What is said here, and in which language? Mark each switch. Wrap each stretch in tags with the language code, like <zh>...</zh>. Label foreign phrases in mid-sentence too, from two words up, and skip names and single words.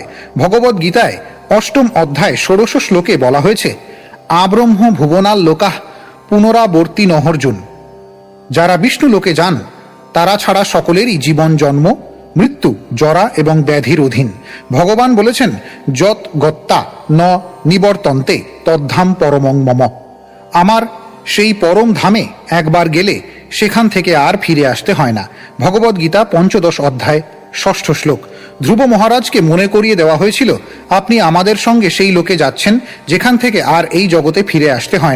<bn>ভগবদ্গীতায় 8ম অধ্যায় 16 শ্লোকে বলা হয়েছে,</bn> <sa>আব্রহ্ম ভুবনাল লোকাহ পুনরাবর্তী নহর্জুন।</sa> <bn>যারা বিষ্ণু লোকে যান তারা ছাড়া সকলেরই জীবন জন্ম, মৃত্যু, জরা এবং ব্যাধির অধীন। ভগবান বলেছেন,</bn> <sa>যত গত্তা ন নিবর্তন্তে তদ্ধাম পরমং মম।</sa> <bn>আমার সেই পরম ধামে একবার গেলে সেখান থেকে আর ফিরে আসতে হয় না। ভগবদ্গীতা 15 অধ্যায় 6 শ্লোক। ধ্রুব মহারাজকে মনে করিয়ে দেওয়া হয়েছিল, আপনি আমাদের সঙ্গে সেই লোকে যাচ্ছেন যেখান থেকে আর এই জগতে ফিরে আসতে হয় না।</bn>